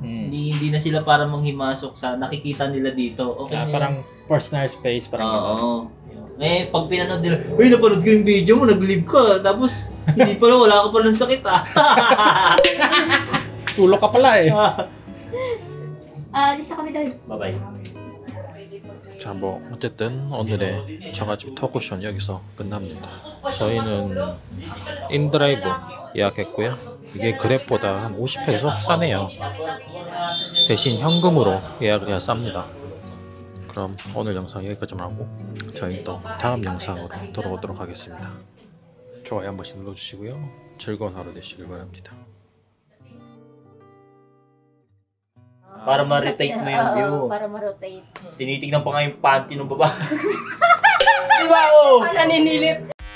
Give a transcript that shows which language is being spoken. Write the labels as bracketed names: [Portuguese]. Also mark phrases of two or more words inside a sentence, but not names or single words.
[Filipino] Hindi na sila para manghimasok sa nakikita nila dito. Okay na yun. Parang personal space, parang gano'n. Oo. Eh, pag pinanood nila, uy, napanood ko yung video mo, nag-live ka. Tapos, hindi pala, wala ka pa ng sakit ah. Tulog ka pala eh. Alis ako nila. Bye-bye. [Korean] 자, 뭐 어쨌든 오늘의 저가집 토크쇼는 여기서 끝납니다. 저희는 인드라이브 예약했고요. 이게 그랩보다 한 50페소 싸네요. 대신 현금으로 예약을 해야 쌉니다. 그럼 오늘 영상 여기까지만 하고 저희 또 다음 영상으로 돌아오도록 하겠습니다. 좋아요 한 번씩 눌러주시고요. 즐거운 하루 되시길 바랍니다. [Filipino] Para ma-rotate mo yung view. Oo, para ma-rotate. Tinitignan pa nga yung panty ng baba. Di ba, oh? Naninilip.